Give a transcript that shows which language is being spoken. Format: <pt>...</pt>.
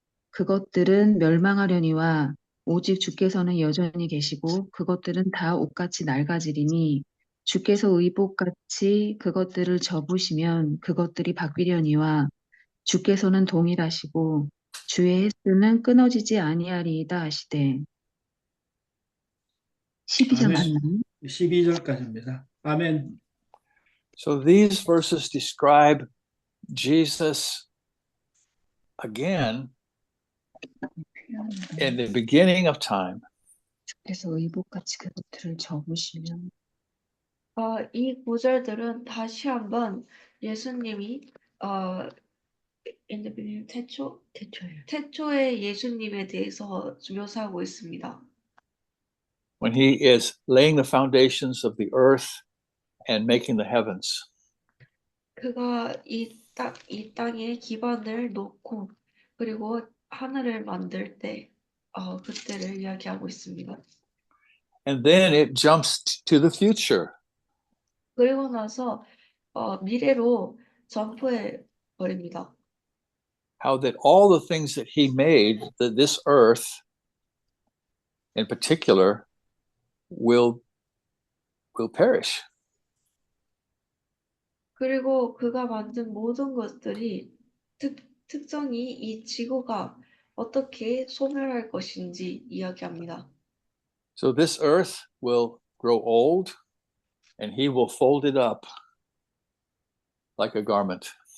<ko>그것들은 멸망하려니와 오직 주께서는 여전히 계시고 그것들은 다 옷같이 낡아지리니 주께서 의복같이 그것들을 접으시면 그것들이 바뀌려니와 주께서는 동일하시고 주의 횟수는 끊어지지 아니하리이다 하시되 12절 아멘. 맞나요? 12절까지입니다. 아멘.</ko> <en>So these verses describe Jesus again in the beginning of time.</en> <ko>주께서 의복같이 그것들을 접으시면 이 구절들은 다시 한번 예수님이</ko> <en>in the beginning,</en> <ko>태초의 예수님에 대해서 묘사하고 있습니다.</ko> <en>When he is laying the foundations of the earth and making the heavens.</en> <ko>그가 이 땅에 기반을 놓고 그리고 하늘을 만들 때 그때를 이야기하고 있습니다.</ko> <en>And then it jumps to the future.</en> <ko>그리고 나서 미래로 점프해 버립니다.</ko> <en>How that all the things that he made, that this earth in particular, will perish.</en> <ko>그리고 그가 만든 모든 것들이 특정히 이 지구가 어떻게 소멸할 것인지 이야기합니다.</ko> <en>So this earth will grow old and he will fold it up like a garment.</en>